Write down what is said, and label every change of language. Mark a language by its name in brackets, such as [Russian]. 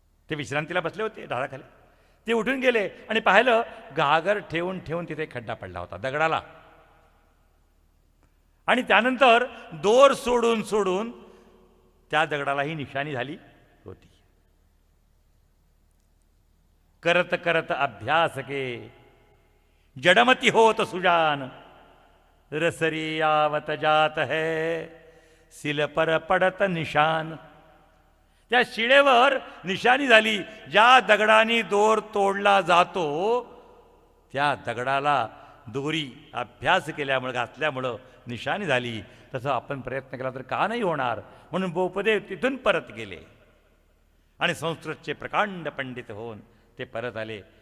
[Marathi] ते विश्रांतीला बसले होते झाडाखाली. ते उठून गेले आणि पाहिलं घागर ठेवून ठेवून तिथे खड्डा पडला होता दगडाला. आणि त्यानंतर दोर सोडून सोडून त्या दगडालाही निशाणी झाली होती. [Hindi] करत करत अभ्यास के जडमती होत सुजान, रसरी आवत जात है सिल पर पडत निशान. [Marathi] त्या शिळेवर निशाणी झाली. ज्या दगडाने दोर तोडला जातो त्या दगडाला दोरी अभ्यास केल्यामुळे, घातल्यामुळं निशाणी झाली. तसं आपण प्रयत्न केला तर का नाही होणार. म्हणून बोपदेव तिथून परत गेले आणि संस्कृतचे प्रकांड पंडित होऊन ते परत आले.